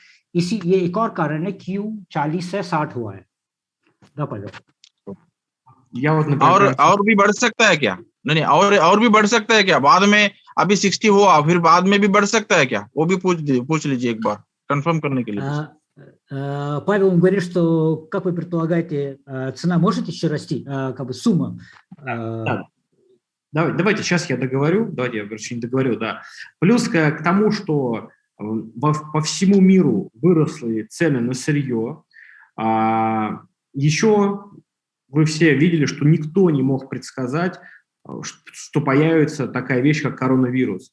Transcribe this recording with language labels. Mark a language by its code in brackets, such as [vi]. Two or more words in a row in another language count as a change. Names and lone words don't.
[hi] ये एक और कारण है क्यों 40 से 60 हुआ है। और भी बढ़ सकता है क्या? नहीं, और भी बढ़ सकता है क्या? बाद में अभी 60 हुआ, फिर बाद में भी बढ़ सकता है क्या? वो भी पूछ लीजिए एक बार, कंफर्म करने के लिए. [ru] Павел говорит, что, как вы предполагаете, цена может еще расти, как бы сумма? Давайте, сейчас я договорю. Давайте, я, короче, не договорю, да. Плюс к тому, что по всему миру выросли цены на сырье, еще вы все видели, что никто не мог предсказать, что появится такая вещь, как коронавирус.